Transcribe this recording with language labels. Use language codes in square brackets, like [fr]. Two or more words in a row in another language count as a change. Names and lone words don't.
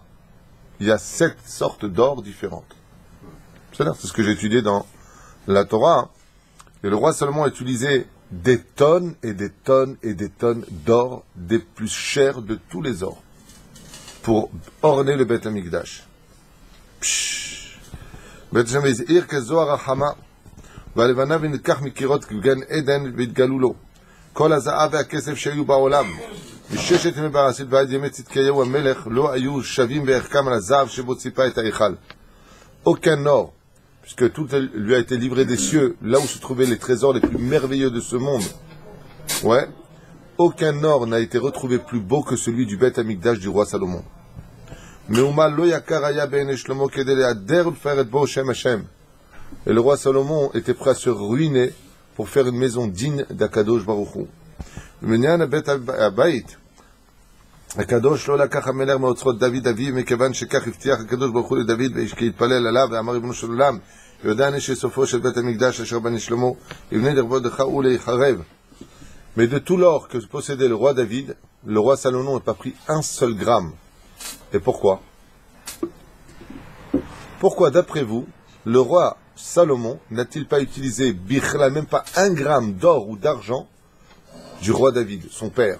[fr] Il y a 7 sortes d'or différentes. C'est ce que j'ai étudié dans la Torah. Et le roi Salomon a utilisé des tonnes et des tonnes et des tonnes d'or, des plus chers de tous les ors, pour orner le Beth Amikdash. [he] בית המקדש, מאיר כזוהר החמה, והלבנה ונלקח מקירות גן עדן והתגלו לו. כל הזהב והכסף שהיו בעולם, מששת ימי בראשית ועד ימי צדקיהו המלך, לא היו שווים בערכם על הזהב שבו ציפה את ההיכל. [fr] Aucun or, puisque tout lui a été livré des cieux, là où se trouvaient les trésors les plus merveilleux de ce monde. Ouais. aucun or n'a été retrouvé plus beau que celui du Beth Amikdash du roi Salomon. Et le roi Salomon était prêt à se ruiner pour faire une maison digne d' [he] הקדוש ברוך הוא. הקדוש לא לקח המלך מאוצרות דוד אביו, מכיוון שכך הבטיח הקדוש ברוך הוא לדוד כי יתפלל עליו, ואמר ריבונו של עולם, יודע אני שסופו של בית המקדש אשר בנה שלמה, יבנה לכבודך ולהיחרב. [fr] Mais de tout l'or que possédait le roi David, le roi Salomon n'a pas pris un seul gramme. Et pourquoi? Pourquoi, d'après vous, le roi Salomon n'a-t-il pas utilisé bichla, même pas un gramme d'or ou d'argent du roi David, son père?